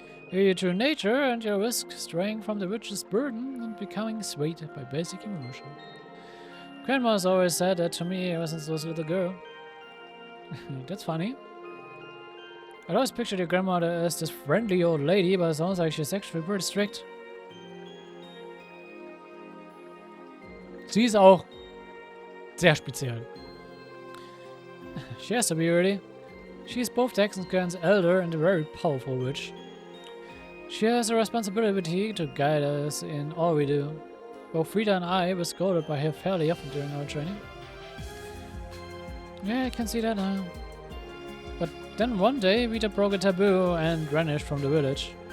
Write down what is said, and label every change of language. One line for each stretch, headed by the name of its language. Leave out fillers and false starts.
English: You're true nature, and you risk straying from the witch's burden and becoming swayed by basic emotion. Grandma's always said that to me ever since I was a little girl. That's funny. I'd always pictured your grandmother as this friendly old lady, but it sounds like she's actually pretty strict.
German: Sie ist auch sehr speziell.
English: She has to be really. She's both Texan's elder and a very powerful witch. She has a responsibility to guide us in all we do. Both Frida and I were scolded by her fairly often during our training. Yeah, I can see that now. But then one day, Vida broke a taboo and vanished from the village.